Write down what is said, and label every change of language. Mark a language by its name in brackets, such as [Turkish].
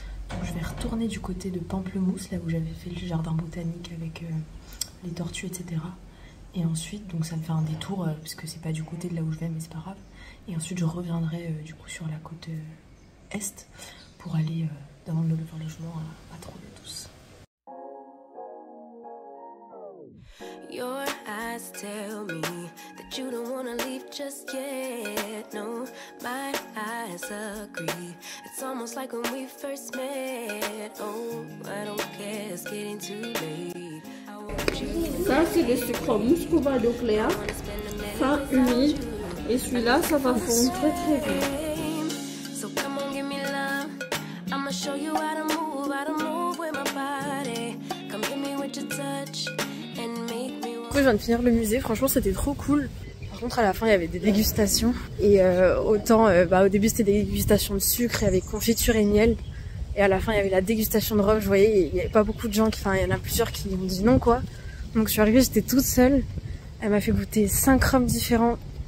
[French] Donc je vais retourner du côté de Pamplemousse, là où j'avais fait le jardin botanique avec les tortues, etc. Et ensuite, donc ça me fait un détour, parce que c'est pas du côté de là où je vais, mais c'est pas grave. Et ensuite je reviendrai du coup sur la côte est pour aller dans le logement à Trou de Douce. [English] Your eyes tell me that you don't wanna leave just yet. No, my eyes agree. It's almost like when we first met. Oh, I don't care, it's getting too late. [French] Ça, c'est le sucre mousse qu'on va donc Léa. Fin humide. Et celui-là, ça va fondre très très vite. [English] So come on, give me love. I'ma show you how to move with my body. Come give me with your touch. [French] Je viens de finir le musée, franchement c'était trop cool. Par contre à la fin il y avait des dégustations. Et autant au début c'était des dégustations de sucre et avec confiture et miel. Et à la fin il y avait la dégustation de rhum, je voyais, il n'y avait pas beaucoup de gens, il y en a plusieurs qui ont dit non quoi. Donc je suis arrivée, j'étais toute seule. Elle m'a fait goûter 5 rhums différents.